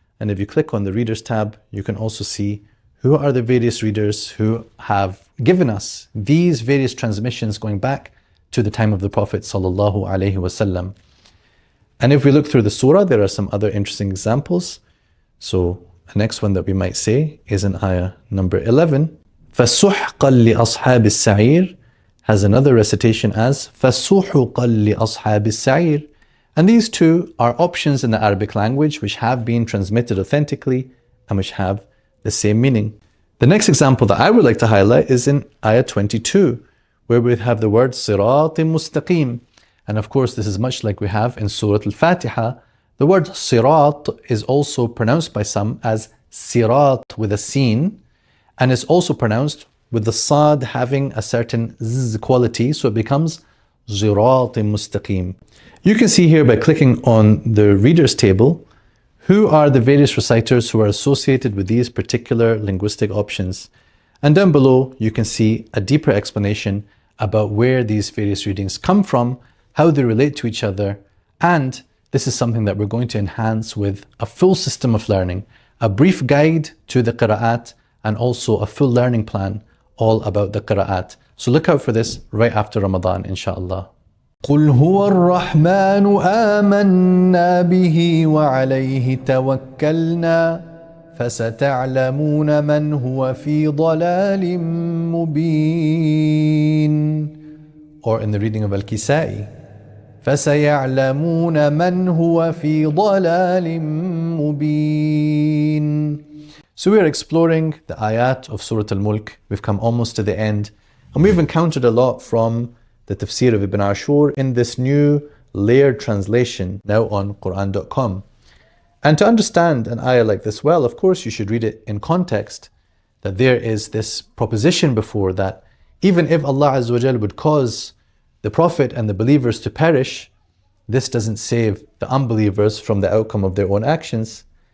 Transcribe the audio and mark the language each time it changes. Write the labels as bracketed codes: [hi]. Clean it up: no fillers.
[en] And if you click on the Readers tab, you can also see who are the various readers who have given us these various transmissions going back to the time of the Prophet sallallahu alaihi wasallam. And if we look through the surah, there are some other interesting examples. So the next one that we might say is in ayah number 11. [ar] فَسُحْقًا لِأَصْحَابِ السَّعِيرِ [en] has another recitation as [ar] فَسُحُقًا لِأَصْحَابِ السَّعِيرِ. [en] And these two are options in the Arabic language which have been transmitted authentically and which have the same meaning. The next example that I would like to highlight is in ayah 22, where we have the word [ar] صِرَاطٍ مُسْتَقِيمٍ. [en] And of course, this is much like we have in Surah Al-Fatiha. The word sirat is also pronounced by some as sirat with a sin, and is also pronounced with the sad having a certain z quality, so it becomes zirat mustaqim. You can see here by clicking on the readers table, who are the various reciters who are associated with these particular linguistic options. And down below, you can see a deeper explanation about where these various readings come from, how they relate to each other, and this is something that we're going to enhance with a full system of learning, a brief guide to the qira'at, and also a full learning plan all about the qira'at. So look out for this right after Ramadan, inshallah. [ar] قل هو الرحمن آمنا به وعليه توكلنا فستعلمون من هو في ضلال مبين. [en] Or in the reading of Al-Kisai, [ar] فسيعلمون من هو في ضلال مبين. [en] So we are exploring the ayat of Surah Al-Mulk. We've come almost to the end, and we've encountered a lot from the Tafsir of Ibn Ashur in this new layered translation now on Quran.com. And to understand an ayah like this well, of course you should read it in context, that there is this proposition before that even if Allah Azza wa Jal would cause the Prophet and the believers to perish, this doesn't save the unbelievers from the outcome of their own actions.